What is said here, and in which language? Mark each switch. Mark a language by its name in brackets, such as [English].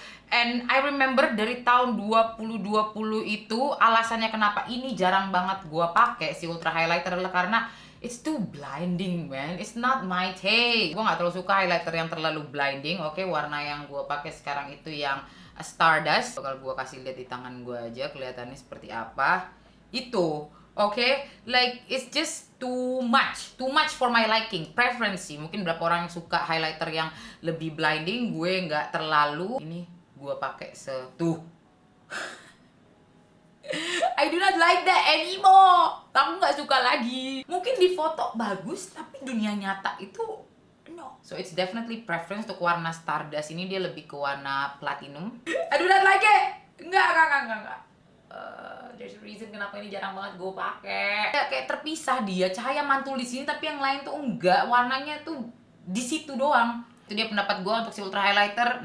[English] And I remember [Indonesian] dari tahun 2020 itu alasannya kenapa ini jarang banget gue pakai si ultra highlighter adalah karena [English] it's too blinding, man. It's not my taste. [Indonesian] Gue gak terlalu suka highlighter yang terlalu blinding. Oke, warna yang gue pakai sekarang itu yang Stardust. Bakal gue kasih lihat di tangan gue aja kelihatannya seperti apa. Itu, oke, [English] like it's just too much for my liking. [Indonesian] Preference sih. Mungkin beberapa orang yang suka highlighter yang lebih blinding, gue nggak terlalu. Ini gue pakai tuh. [English] I do not like that anymore. [Indonesian] Aku nggak suka lagi. Mungkin di foto bagus, tapi dunia nyata itu [English] no. So it's definitely preference. [Indonesian] Untuk warna Stardust ini dia lebih ke warna platinum. [English] I do not like it. [Indonesian] Enggak. [English] There's a reason [Indonesian] kenapa ini jarang banget gue pakai. Kayak terpisah dia, cahaya mantul di sini tapi yang lain tuh enggak. Warnanya tuh di situ doang. Itu dia pendapat gue untuk si ultra highlighter.